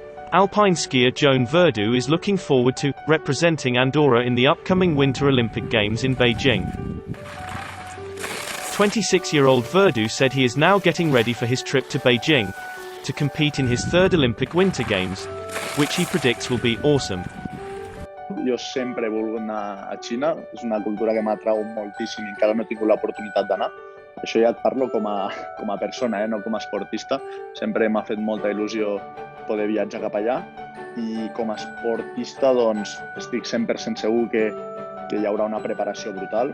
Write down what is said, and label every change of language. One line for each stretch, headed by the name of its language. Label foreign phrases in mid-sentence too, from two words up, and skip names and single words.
English: Alpine skier Joan Verdu is looking forward to representing Andorra in the upcoming Winter Olympic Games in Beijing. 26-year-old Verdu said he is now getting ready for his trip to Beijing to compete in his third Olympic Winter Games, which he predicts will be awesome.
Catalan: Jo sempre he volgut anar a Xina, és una cultura que m'atrau moltíssim i encara no he tingut l'oportunitat d'anar. Això ja et parlo com a persona, no com a esportista. Sempre m'ha fet molta il·lusió poder viatjar cap allà i com a esportista doncs, estic 100% segur que hi haurà una preparació brutal.